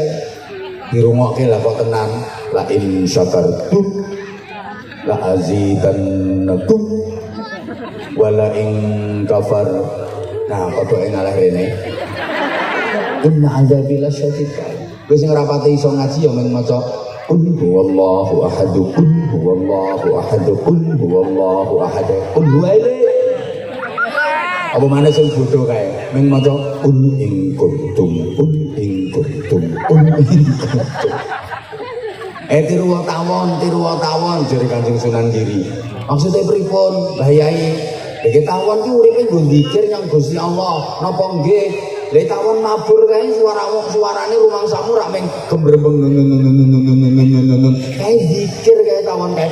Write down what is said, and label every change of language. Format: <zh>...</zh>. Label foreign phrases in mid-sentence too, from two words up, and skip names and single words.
<jv>Dirungokke lah kok tenan.</jv> <ar>لئن شكرتم لأزيدنكم ولئن كفر.</ar> <jv>Nah, kodhoke ngalah rene.</jv> <ar>إن عذابي لشديد.</ar> <jv>Wis sing rapate iso ngaji ya mung maca</jv> <ar>قل هو الله أحد, قل هو الله أحد, قل هو الله أحد, qul huwaile.</ar> <jv>Apa maneh sing bodho kae mung maca</jv> <ar>qul in kuntum, qul in kuntum, qul in kuntum.</ar> <jv>Tiru tawon jare Kanjeng Sunan Giri. Maksudnya pripun? Lah Yai, iki tawon ki uripe nggo zikir nyang Gusti Allah. Napa nggih? Lha tawon mabur kae suarane rumangsamu rak meng gembrembeng. Kae zikir kae tawon kae.</jv>